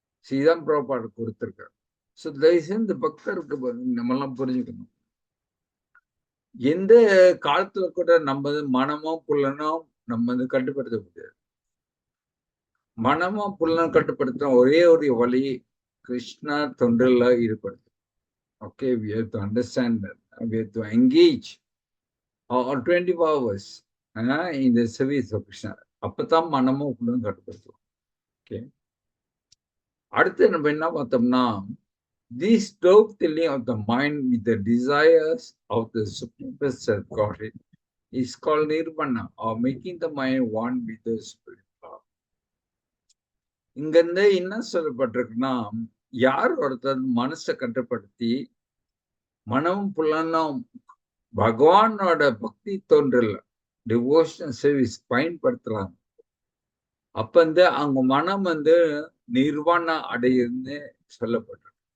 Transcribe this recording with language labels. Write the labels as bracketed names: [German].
[Tamil] இதான் பிரபுபாட் கொடுத்திருக்காரு. சோ தயவுசெய்து இந்த பக்தருக்கு நம்மெல்லாம் புரிஞ்சுக்கணும். எந்த காலத்துல கூட நம்ம மனமும் புலனும் நம்ம கட்டுப்படுத்த முடியாது. மனமும் புலனும் கட்டுப்படுத்த ஒரே ஒரு வழி Krishna தொண்டுல ஈடுபடுது. [English] Okay, we have to understand that. We have to engage all 24 hours in the service of Krishna. [Tamil] அப்பதான் மனமும் புலனும் கட்டுப்படுத்தும். ஓகே. அடுத்து நம்ம என்ன பார்த்தோம்னா, [English] this dovetailling of the mind with the desires of the Supreme Self Godhead is called nirvana, or making the mind one with the spirit. [Tamil] இங்க என்ன சொல்லப்பட்டிருக்குன்னா, யார் ஒருத்தர் மனசை கட்டுப்படுத்தி மனமும் புலனும் பகவானோட பக்தி தோன்றல டிவோஷனல் சர்வீஸ் பயன்படுத்துறாங்க, அப்ப அவங்க மனம் நிர்வாணா அடையுதுன்னு சொல்லப்பட்டிருக்கு.